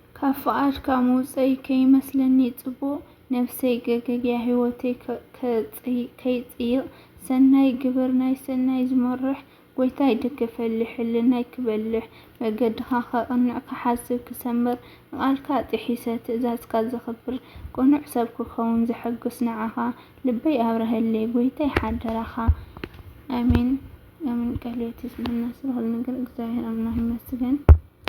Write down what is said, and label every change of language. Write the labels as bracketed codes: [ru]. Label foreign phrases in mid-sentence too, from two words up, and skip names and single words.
[ti] ካብ ፍቓድካ ምውፀይ ከይመስለኒ ጽቡቕ ነፍሰይ ገገግያ ህይወተይ ከይጽይቕ ሰናይ ግብር ናይ ሰናይ ዝመርሕ ጎይታ ይድግፈሊ ሕልናይ ክበልሕ መገድኻ ኸቕንዕ ክሓስብ ክሰምር ንቓልካ ጥሒሰ ትእዛዝካ ዘኽብር ቅኑዕ ሰብ ክኸውን ዘሐጉስ ንዓኻ ልበይ ኣብረህለይ ጎይታ ይሓድረኻ ኣሜን። አሜን። [am] ቃልዮት ይስጥልና ስለሆነ ነገር እግዚአብሔር አምላክ ይመስገን።